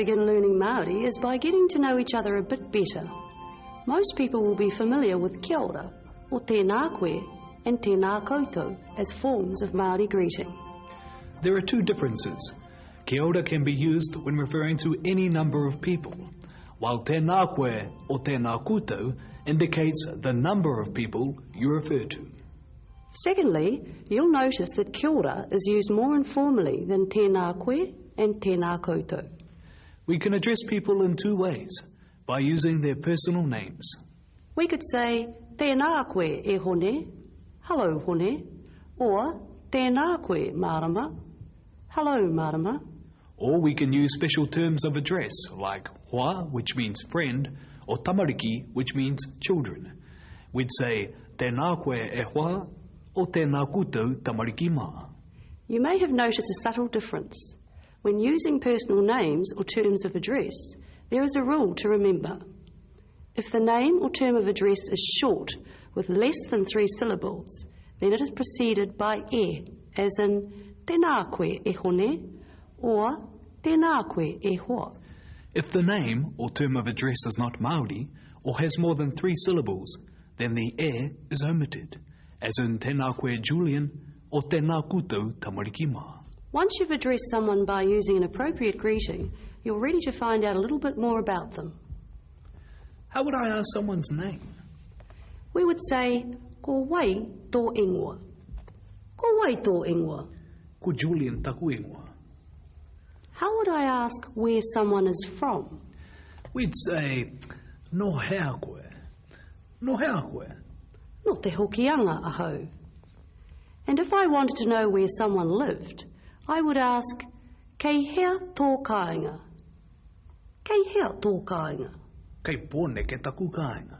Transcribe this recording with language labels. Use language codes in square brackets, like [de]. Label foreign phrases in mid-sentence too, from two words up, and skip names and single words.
[en] begin learning Māori is by getting to know each other a bit better. Most people will be familiar with [mi] kia ora, [en] or [mi] tēnā koe, [en] and [mi] tēnā koutou [en] as forms of Māori greeting. There are two differences. [mi] Kia ora [en] can be used when referring to any number of people, while [mi] tēnā koe [en] or [mi] tēnā koutou [en] indicates the number of people you refer to. Secondly, you'll notice that [mi] kia ora [en] is used more informally than [mi] tēnā koe [en] and [mi] tēnā koutou. [en] We can address people in two ways, by using their personal names. We could say, [mi] tēnā koe e hone, hello hone, or tēnā koe Mārama, hello Mārama. [en] Or we can use special terms of address, like hoa, which means friend, or tamariki, which means children. We'd say, [mi] tēnā koe e hoa, or tēnā koutou tamariki mā. [en] You may have noticed a subtle difference. When using personal names or terms of address, there is a rule to remember. If the name or term of address is short, with less than 3 syllables, then it is preceded by e, as in [mi] tēnā koe e hone, [en] or [mi] tēnā koe e hoa. [en] If the name or term of address is not Māori, or has more than 3 syllables, then the e is omitted, as in [mi] tēnā koe [en] Julian, or [mi] tēnā koutou tamariki mā. [en] Once you've addressed someone by using an appropriate greeting, you're ready to find out a little bit more about them. How would I ask someone's name? We would say, [mi] ko wai tō ingoa. Ko wai tō ingoa. Ko Julian taku ingoa. [en] How would I ask where someone is from? We'd say, [mi] no hea koe. No hea koe. No te hokianga aho. [en] And if I wanted to know where someone lived, I would ask, [mi] kei hea tō kāinga. Kei hea tō kāinga. Kei pōne ke taku kāinga.